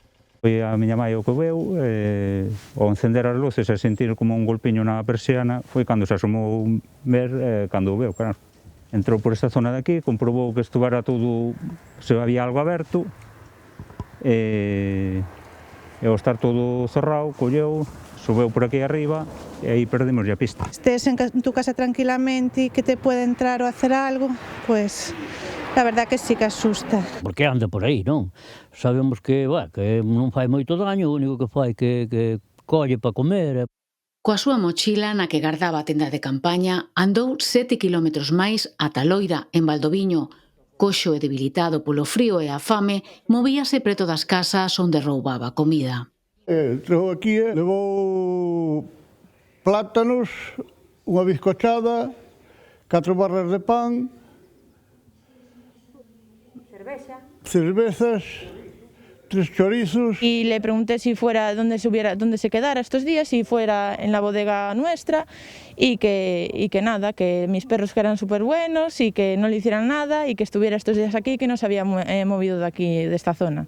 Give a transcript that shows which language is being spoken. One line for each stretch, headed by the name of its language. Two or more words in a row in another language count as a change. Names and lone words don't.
Galician: Foi a miña mãe o que veu, ao encender as luces e sentir como un golpiño na persiana, foi cando se asomou ver, cando o veu, claro. Entrou por esta zona de aquí, comprobou que estuvera todo, se había algo aberto, e ao estar todo cerrado, colleu, subeu por aquí arriba e aí perdemos a pista.
Spanish: Estés en tu casa tranquilamente e que te puede entrar ou hacer algo, pues la verdad que sí que asusta.
Galician: Porque anda por aí, non? Sabemos que non fai moito daño, o único que fai que colle para comer. Coa súa mochila na que gardaba a tenda de campaña, andou 7 kilómetros máis ata Loira, en Valdoviño. Coxo e debilitado polo frío e a fame, movíase preto das casas onde roubaba comida. Entrou aquí, levou plátanos, unha bizcochada, 4 barras de pan, cervezas, 3 chorizos.
Spanish: Y le pregunté si fuera donde se quedara estos días, si fuera en la bodega nuestra y que nada, que mis perros que eran súper buenos y que no le hicieran nada y que estuviera estos días aquí y que no se había movido de aquí, de esta zona.